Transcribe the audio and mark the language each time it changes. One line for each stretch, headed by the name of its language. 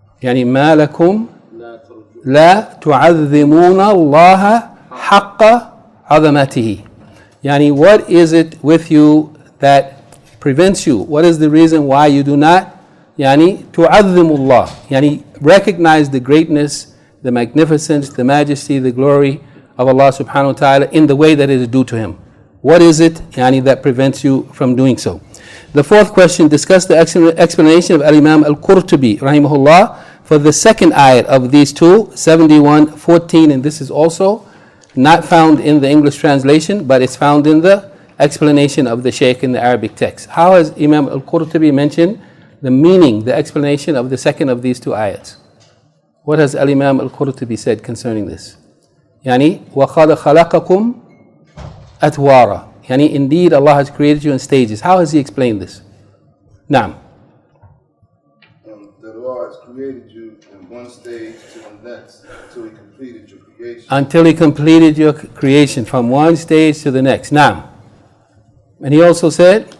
Arabic: يعني ما لكم لا تعظمون الله حق عظمته.
English: يعني what is it with you that prevents you? What is the reason why you do not
Arabic: يعني تعظم الله,
English: يعني recognize the greatness, the magnificence, the majesty, the glory of Allah subhanahu wa ta'ala in the way that it is due to Him? What is it yani, that prevents you from doing so? The fourth question, discuss the explanation of Al-Imam Al-Qurtubi, rahimahullah, for the second ayat of these two, 71:14, and this is also not found in the English translation, but it's found in the explanation of the Shaykh in the Arabic text. How has Imam Al-Qurtubi mentioned the meaning, the explanation of the second of these two ayats? What has Al-Imam Al-Qurtubi said concerning this?
Arabic: Yani, وَقَدْ خَلَقَكُمْ أَتْوَارًا.
English: Yani, indeed Allah has created you in stages. How has he explained this?
Arabic: Naam.
English: The Lord has created you in one stage to the next until He completed your creation. Until he completed your creation from one stage to the next. Naam. And he also said,